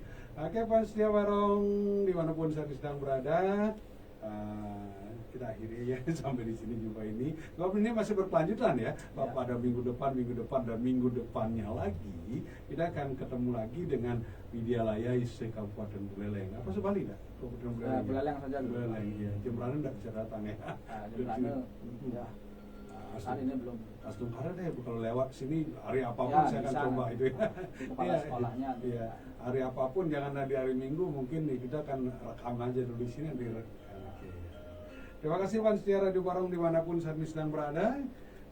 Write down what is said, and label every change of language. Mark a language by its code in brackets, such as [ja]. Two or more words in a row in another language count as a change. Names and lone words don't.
[id] Oke Pak Setia Barong, dimanapun saya sedang berada, kita akhiri ya sampai di sini jumpa ini. Ngobrol ini masih berkelanjutan ya. Pada minggu depan dan minggu depannya lagi kita akan ketemu lagi dengan Widyalaya ISE Kabupaten Buleleng. Apa sebalik enggak? Kabupaten Buleleng. Buleleng saja. Buleleng ya. Jembrana enggak bisa datang ya. Jembrana ya. Saat ini belum. Langsung ada deh kalau lewat sini hari apapun saya akan coba itu ya. Kepala sekolahnya. Iya. Hari apapun jangan di hari Minggu mungkin kita akan rekam aja dulu di sini direkam. Terima kasih Pak Setia Radio Barong dimanapun saat ini sedang berada.